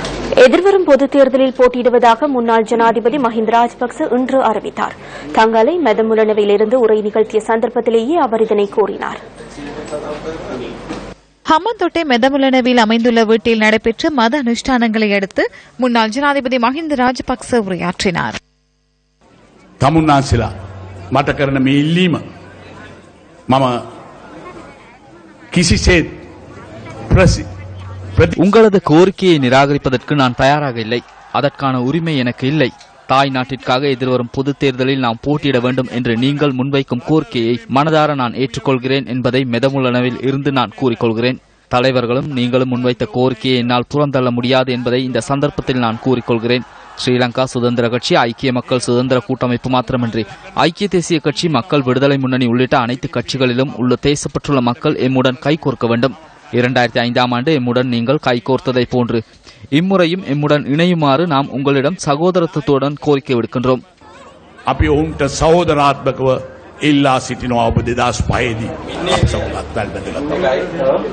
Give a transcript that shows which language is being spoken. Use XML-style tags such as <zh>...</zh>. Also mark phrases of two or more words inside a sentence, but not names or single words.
<ta>எதிர்வரும் பொதுத் தேர்தலில் போட்டியிடுவதாக முன்னாள் ஜனாதிபதி மஹிந்த ராஜபக்ச இன்று அறிவித்தார். தங்களை மெதமுலனவிலிருந்து உரை நிகழ்த்திய சந்தர்ப்பத்திலேயே அவர் இதனை கூறினார். ஹம்மந்தோட்டை மெதமுலனவில் அமைந்துள்ள வீட்டில் நடைபெற்ற மத அனுஷ்டானங்களை அடுத்து முன்னாள் ஜனாதிபதி மஹிந்த ராஜபக்ச உரையாற்றினார்.</ta> <si>තමුන්නාන්සලා මට කරන මේ ඉල්ලීම මම කිසිසේත්</si> <ta>உங்களது கோரிக்கையை நிராகரிப்பதற்கு நான் தயாராக இல்லை. அதற்கான உரிமை எனக்கு இல்லை. தாய் நாட்டிற்காக எதிர்வரும் பொதுத் தேர்தலில் நாம் போட்டியிட வேண்டும் என்று நீங்கள் முன்வைக்கும் கோரிக்கையை மனதார நான் ஏற்றுக்கொள்கிறேன் என்பதை மெதமுலனவில் இருந்து நான் கூறிக்கொள்கிறேன். தலைவர்களும் நீங்களும் முன்வைத்த கோரிக்கையை என்னால் புறந்தள்ள முடியாது என்பதை இந்த சந்தர்ப்பத்தில் நான் கூறிக்கொள்கிறேன். ஸ்ரீலங்கா சுதந்திர கட்சி, ஐக்கிய மக்கள் சுதந்திர கூட்டமைப்பு மாத்திரமின்றி ஐக்கிய தேசிய கட்சி, மக்கள் விடுதலை முன்னணி உள்ளிட்ட அனைத்து கட்சிகளிலும் உள்ள தேசப்பட்டுள்ள மக்கள் எம்முடன் கைகோர்க்க வேண்டும். 2005ஆம் ஆண்டு எம்முடன் நீங்கள் கைகோர்த்ததை போன்று இம்முறையும் எம்முடன் இணையுமாறு நாம் உங்களிடம் சகோதரத்துவத்துடன் கோரிக்கை விடுக்கின்றோம்.</ta> <si>අපි ඔවුන්ට සහෝදරාත්මකව ඉල්ලා සිටිනවා. ඔබ 2005 දී</si>